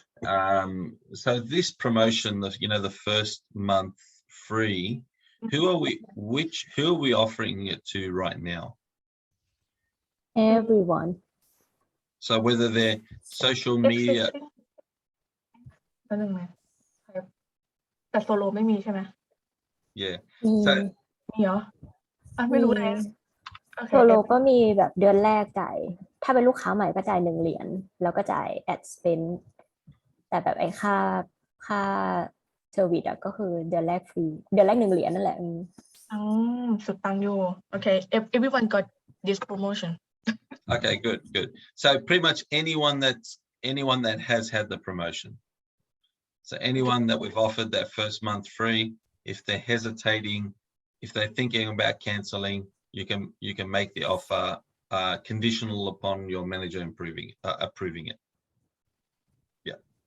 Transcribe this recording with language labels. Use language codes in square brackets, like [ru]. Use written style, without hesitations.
[en] So this promotion, the first month free, who are we offering it to right now? Everyone. So whether they're social media. [th] นั่นเองไหมแต่โซโลไม่มีใช่ไหม [en] Yeah. [th] มีเหรอไม่รู้เลย โซโลก็มีแบบเดือนแรกจ่ายถ้าเป็นลูกค้าใหม่ก็จ่าย1 เหรียญแล้วก็จ่าย ad spend แต่แบบไอ้ค่าเซอร์วิสก็คือเดือนแรกฟรีเดือนแรก1 เหรียญนั่นแหละ สุดตังค์อยู่ [en] Okay, everyone got this promotion. Okay, good. So pretty much anyone that has had the promotion. So anyone that we've offered that first month free, if they're hesitating, if they're thinking about canceling, you can make the offer conditional upon your manager approving it. Yeah.